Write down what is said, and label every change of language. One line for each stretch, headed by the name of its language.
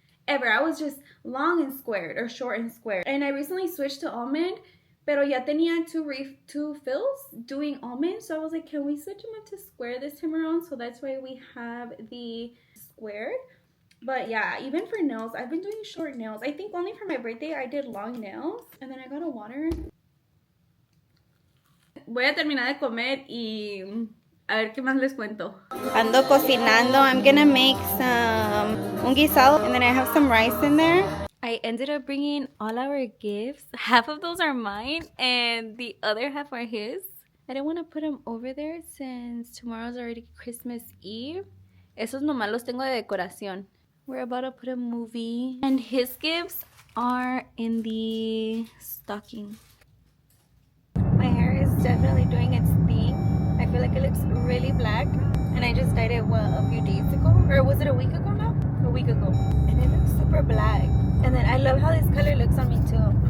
English: I was just long and squared or short and squared. And I recently switched to almond,
Spanish: pero ya tenía
English: two fills doing almond. So I was like, can we switch them up to square this time around? So that's why we have the squared. But yeah, even for nails, I've been doing short nails. I think only for my birthday I did long nails. And then I got a water.
Spanish: Voy a terminar de comer y a ver qué más les cuento. Ando cocinando.
English: I'm gonna make
Spanish: un guisado,
English: and then I have some rice in there. I ended up bringing all our gifts. Half of those are mine and the other half are his. I didn't want to put them over there since tomorrow's already Christmas Eve.
Spanish: Esos nomás los tengo de decoración.
English: We're about to put a movie, and his gifts are in the stocking. My hair is definitely doing its thing. I feel like it looks really black, and I just dyed it a few days ago, or was it a week ago now? A week ago, and it looks super black. And then I love how this color looks on me too.